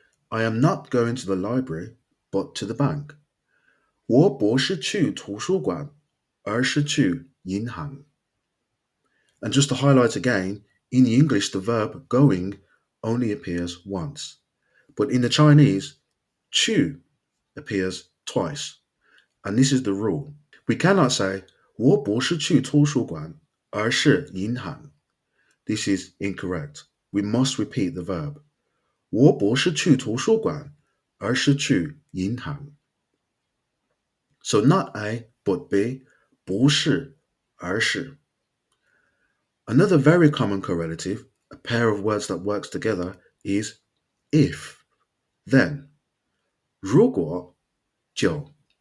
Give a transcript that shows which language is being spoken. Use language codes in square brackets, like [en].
[en] I am not going to the library, but to the bank. [zh] 我不是去图书馆，而是去银行. [en] And just to highlight again, in the English, the verb going only appears once. But in the Chinese, 去 appears twice. And this is the rule. We cannot say [zh] 我不是去图书馆而是银行. [en] This is incorrect. We must repeat the verb. [zh] 我不是去图书馆而是去银行. [en] So not A, but B, 不是而是. Another very common correlative, a pair of words that works together, is if, then. [zh] 如果就.